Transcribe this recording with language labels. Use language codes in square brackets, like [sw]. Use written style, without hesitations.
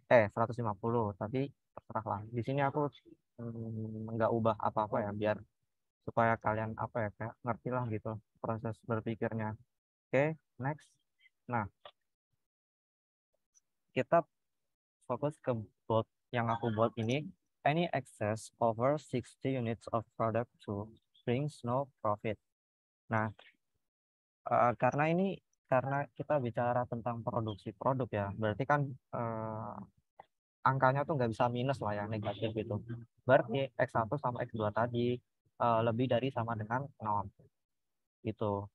[id] 150, tapi terserah lah. Di sini aku nggak ubah apa-apa ya, biar supaya kalian apa ya, kayak ngerti lah gitu proses berpikirnya. Oke, next. Nah, kita fokus ke board yang aku buat ini. [en] Any excess over 60 units of product to brings no profit. [id] Nah, karena kita bicara tentang produksi produk ya, berarti kan angkanya tuh nggak bisa minus lah ya, negatif gitu. Berarti X1 sama X2 tadi lebih dari sama dengan 0. Gitu.